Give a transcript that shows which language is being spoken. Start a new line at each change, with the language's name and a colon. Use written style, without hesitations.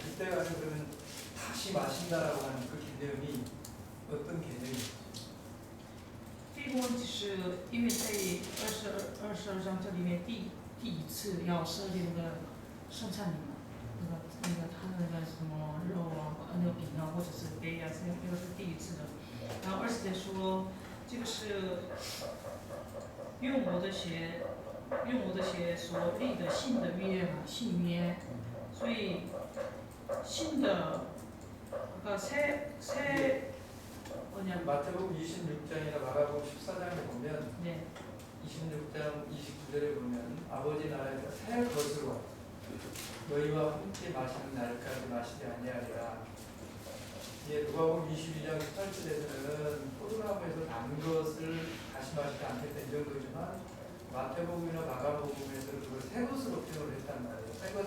Korean: 그때가 그러면 다시 마신다라고 하는 그 개념이 어떤 개념이죠?
Chinese: 这个问题是因为在22章这里面第一次要设立那个圣餐礼嘛，那个他的那个什么肉啊，那个饼啊，或者是杯啊，这个是第一次的。然后20节说，这个是用我的血所立的新的约嘛，新约，所以新的
Korean: 새 뭐냐? 마태복음 26장이나 마가복음 14장에 보면 네. 26장 29절에 보면 아버지 나라에서 새 것으로 너희와 함께 마시는 날까지 마시지 아니하리라. 이제 누가복음 22장 18절에서는 포도나무에서 단 것을 다시 마시지 않겠다 이 정도지만 마태복음이나 마가복음에서는 그걸 새 것으로 표현을 했단 말이에요. 새 것.